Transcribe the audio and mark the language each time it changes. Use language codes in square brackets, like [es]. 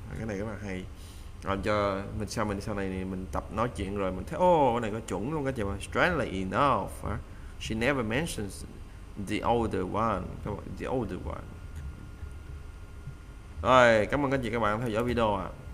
[vi] Cái này rất là hay, làm cho mình sau này mình tập nói chuyện rồi mình thấy cái này có chuẩn luôn các chị mà. [en] Strangely enough, she never mentions the older one. The older one. [vi] Rồi, cảm ơn các chị các bạn theo dõi video ạ.